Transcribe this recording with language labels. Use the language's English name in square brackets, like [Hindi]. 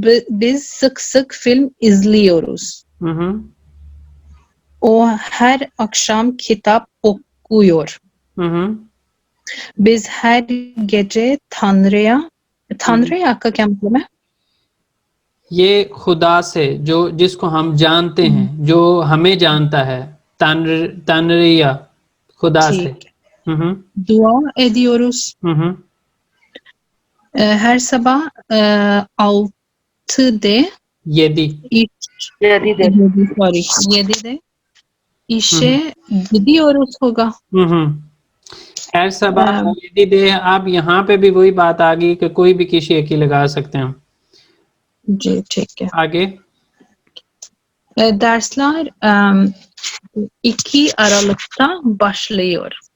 [Turkish] Biz sık sık film izliyoruz. O her akşam kitap okuyor. Biz her gece Tanrı'ya [Hindi] का क्या मतलब है? ये खुदा से जो जिसको हम जानते हैं, जो हमें जानता है, तानरिया खुदा से. [Turkish] Dua ediyoruz. Her sabah 6'de 7'de işe gidiyoruz होगा. हर सबा 7'de. [Hindi] अब यहाँ पे भी वही बात आ गई कि कोई भी किसी एक ही लगा सकते हैं. जी ठीक है. आगे. [Turkish] Dersler 2 Aralık'ta başlıyor.